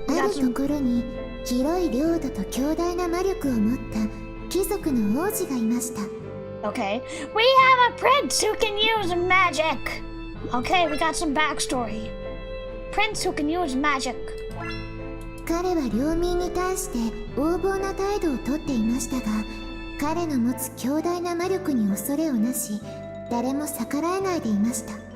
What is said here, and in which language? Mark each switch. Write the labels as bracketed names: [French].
[Japanese] あるところに広い領土と強大な魔力を持った貴族の王子がいました。 [English] Okay. We have a prince who can use magic. Okay, we got some backstory. Prince who can use magic. [Japanese] 彼は領民に対して横暴な態度をとっていましたが、彼の持つ強大な魔力に恐れをなし、誰も逆らえないでいました。